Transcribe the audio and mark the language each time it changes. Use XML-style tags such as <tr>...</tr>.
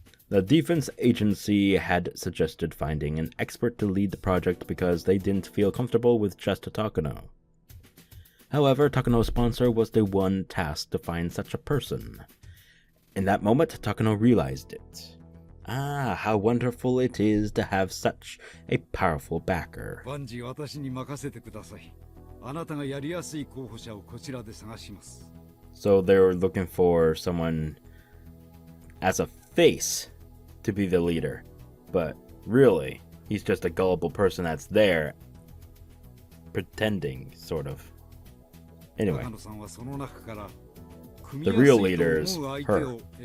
<en>The defense agency had suggested finding an expert to lead the project because they didn't feel comfortable with just Takano. However, Takano's sponsor was the one tasked to find such a person. In that moment, Takano realized it. Ah, how wonderful it is to have such a powerful backer.</en> <ja>万事私に任せてください。あなたがやりやすい候補者をこちらで探します。</ja> <en>So they were looking for someone as a face to be the leader. But really, he's just a gullible person that's there pretending, sort of. Anyway, the real leader is her.</en>